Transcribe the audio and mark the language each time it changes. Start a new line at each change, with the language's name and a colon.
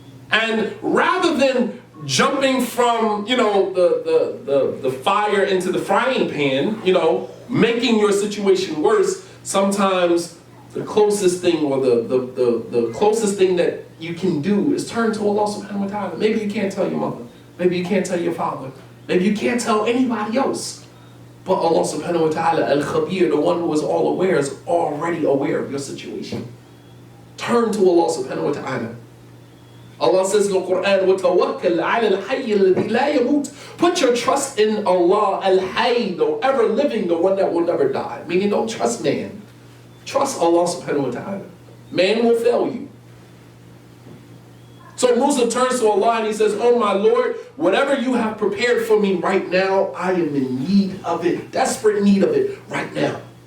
English: And rather than jumping from, the fire into the frying pan, making your situation worse, sometimes the closest thing or the closest thing that you can do is turn to Allah subhanahu wa ta'ala. Maybe you can't tell your mother. Maybe you can't tell your father. Maybe you can't tell anybody else. But Allah subhanahu wa ta'ala, al-Khabir, the one who is all aware, is already aware of your situation. Turn to Allah subhanahu wa ta'ala. Allah says in the Quran,
Arabic: وَتَوَكَّلْ عَلَى الْحَيِّ الَّذِي لَا يَمُوتُ.
English: Put your trust in Allah, al-Hayy, the ever living, the one that will never die. Meaning don't trust man. Trust Allah subhanahu wa ta'ala. Man will fail you. So Musa turns to Allah and he says, oh my Lord, whatever you have prepared for me right now, I am in need of it, desperate need of it right now.